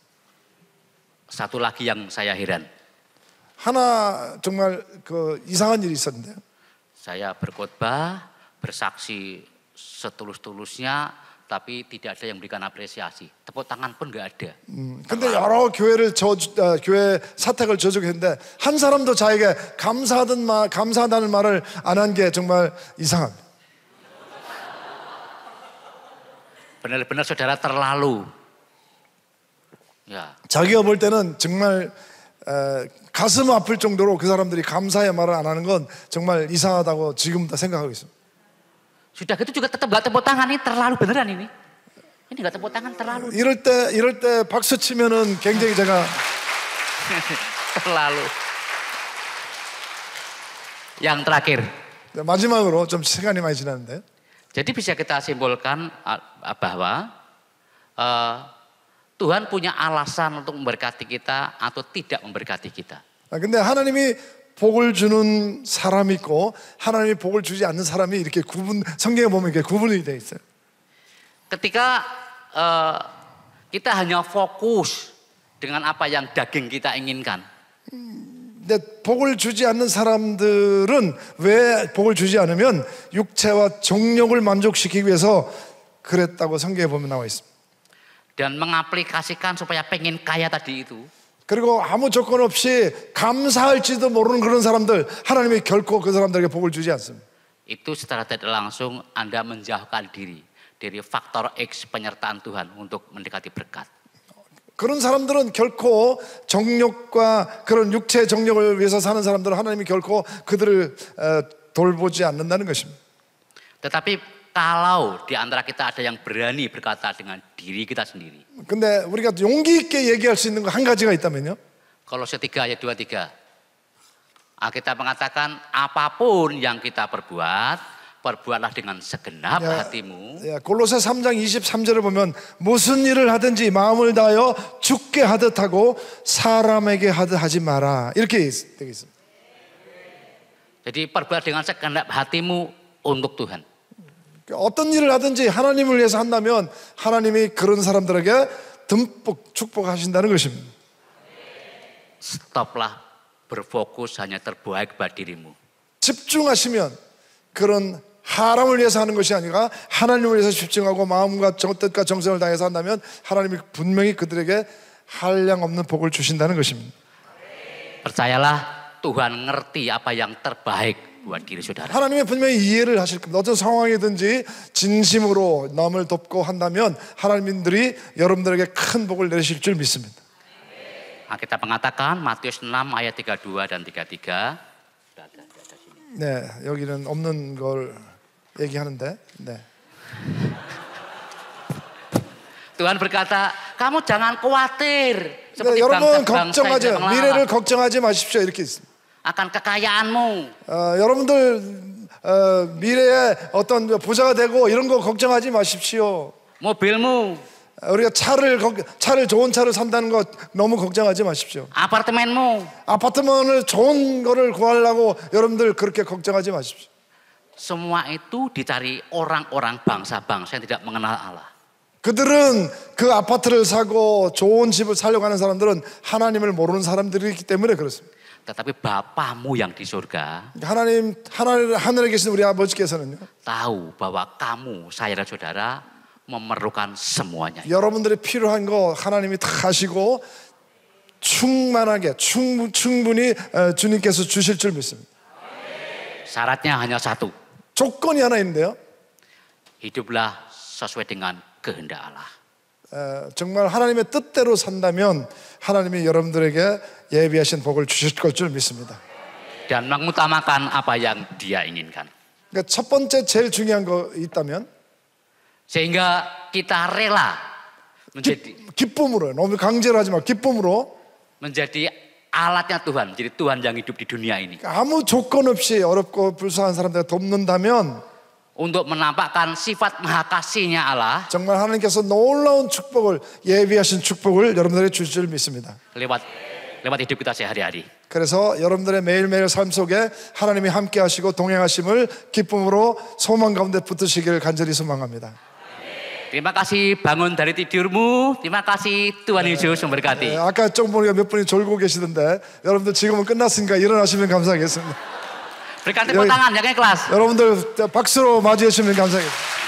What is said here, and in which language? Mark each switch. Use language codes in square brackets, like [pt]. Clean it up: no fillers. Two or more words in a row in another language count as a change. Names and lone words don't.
[id] Satu lagi yang saya heran. [ko] 하나 정말 그 이상한 일이 있었는데요. [id] Saya berkhotbah, bersaksi setulus-tulusnya, tapi tidak ada yang memberikan apresiasi. Tepuk tangan pun nggak ada. [ko] 근데 여러 교회 사택을 저주했는데 한 사람도 자에게 감사하다는 말을 안 한 게 정말 이상합니다. [id] Benar-benar saudara terlalu. Ya. [ko] 자기가 볼 때는 정말 가슴 아플 정도로 그 사람들이 감사의 말을 안 하는 건 정말 이상하다고 지금도 생각하고 있습니다. [id] Sudah gitu juga tetap nggak tepuk tangan, ini terlalu beneran ini. Ini nggak tepuk tangan terlalu. [ko] 이럴 때 박수 치면은 굉장히 제가 [id] terlalu. Yang terakhir. [ko] 마지막으로 좀 시간이 많이 지났는데. [id] Jadi bisa kita simpulkan bahwa Tuhan punya alasan untuk memberkati kita atau tidak memberkati kita. [ko] 근데 하나님이 복을 주는 사람이 있고 하나님이 복을 주지 않는 사람이 이렇게 성경에 보면 이렇게 구분이 되어 있어요. [id] Ketika kita hanya fokus dengan apa yang daging kita inginkan. [ko] 근데 복을 주지 않는 사람들은 왜 복을 주지 않으면 육체와 정욕을 만족시키기 위해서 그랬다고 성경에 보면 나와 있습니다. [id] Dan mengaplikasikan supaya pengen kaya tadi itu. [ko] 그리고 아무 조건 없이 감사할지도 모르는 그런 사람들 하나님이 결코 그 사람들에게 복을 주지 않습니다. [id] Itu secara tidak langsung Anda menjauhkan diri dari faktor X penyertaan Tuhan untuk mendekati berkat. [ko] 그런 사람들은 결코 정욕과 그런 육체의 정욕을 위해서 사는 사람들은 하나님이 결코 그들을 돌보지 않는다는 것입니다. [id] Tetapi kalau di antara kita ada yang berani berkata dengan diri kita sendiri. [ko] 근데 우리가 용기 있게 얘기할 수 있는 거 한 가지가 있다면요. [id] Kolose 3 ayat 23. Alkitab mengatakan apapun yang kita perbuatlah dengan segenap hatimu. [ko] 골로새 3장 23절을 보면 무슨 일을 하든지 마음을 다하여 주께 하듯 하고 사람에게 하듯 하지 마라. 이렇게 되어 있습니다. [id] Jadi perbuat dengan segenap hatimu untuk Tuhan. [ko] 어떤 일을 하든지 하나님을 위해서 한다면 하나님이 그런 사람들에게 듬뿍 축복하신다는 것입니다. [id] Stoplah berfokus hanya terbaik pada dirimu. [ko] 집중하시면 그런 하람을 위해서 하는 것이 아니라 하나님을 위해서 집중하고 마음과 뜻과 정성을 다해서 한다면 하나님이 분명히 그들에게 한량 없는 복을 주신다는 것입니다. [id] Percayalah Tuhan ngerti apa yang terbaik buat diri saudara. [ko] 하나님이 분명히 이해를 하실 겁니다. 어떤 상황이든지 진심으로 남을 돕고 한다면 하나님들이 여러분들에게 큰 복을 내리실 줄 믿습니다. [id] Kita mengatakan Matius 6 ayat 32 dan 33. [ko] 네, 여기는 없는 걸 얘기하는데. 네. [id] Tuhan berkata, kamu jangan khawatir [ko] 네, [id] seperti [ko] 여러분 [id] bangsa-bangsa [ko] 걱정하지 [id] yang [ko] 미래를 걱정하지 마십시오 이렇게 있습니다. [id] akan kekayaanmu. [ko] 여러분들 미래에 어떤 부자가 되고 이런 거 걱정하지 마십시오. [id] Mobilmu, [ko] 우리가 차를 좋은 차를 산다는 거 너무 걱정하지 마십시오. [id] apartemenmu. [ko] 아파트만을 좋은 거를 구하려고 여러분들 그렇게 걱정하지 마십시오. [id] Semua itu dicari orang-orang bangsa-bangsa yang tidak mengenal Allah. [ko] 그들은 그 아파트를 사고 좋은 집을 살려고 하는 사람들은 하나님을 모르는 사람들이기 때문에 그렇습니다. [id] Tetapi Bapamu yang di surga [ko] 하늘에 계신 우리 아버지께서는요. [id] tahu bahwa kamu, saya dan saudara memerlukan semuanya. [ko] 여러분들이 필요한 거 하나님이 다 하시고 충만하게 충분히 주님께서 주실 줄 믿습니다. [id] Syaratnya hanya satu. [ko] 조건이 하나 있는데요. [id] Hiduplah sesuai dengan kehendak Allah. [ko] 정말 하나님의 뜻대로 산다면 하나님이 여러분들에게 예비하신 복을 주실 것 줄 믿습니다. [id] Dan mengutamakan apa yang Dia inginkan. [ko] 그러니까 첫 번째 제일 중요한 거 있다면 [id] Sehingga kita rela menjadi [ko] 기쁨으로 너무 강제로 하지 말고 기쁨으로 [id] menjadi alatnya Tuhan, menjadi Tuhan yang hidup di dunia ini. [ko] 아무 조건 없이 어렵고 불쌍한 사람들을 돕는다면 [id] Untuk menampakkan sifat maha kasihnya Allah [ko] 정말 하나님께서 놀라운 축복을 예비하신 축복을 여러분들에게 주실 줄 믿습니다. [id] lewat hidup kita sehari-hari. [ko] 그래서 여러분들의 매일매일 삶 속에 하나님이 함께 하시고 동행하심을 기쁨으로 소망 가운데 붙드시기를 간절히 소망합니다. [id] Terima kasih bangun dari tidurmu. Terima kasih Tuhan Yesus memberkati. [ko] 아까 좀 보니까 몇 분이 졸고 계시던데 여러분들 지금은 끝났으니까 일어나시면 감사하겠습니다. [id] Berikan tepuk tangan yang ikhlas. [ko] 여러분들 박수로 맞이해 주시면 감사하겠습니다.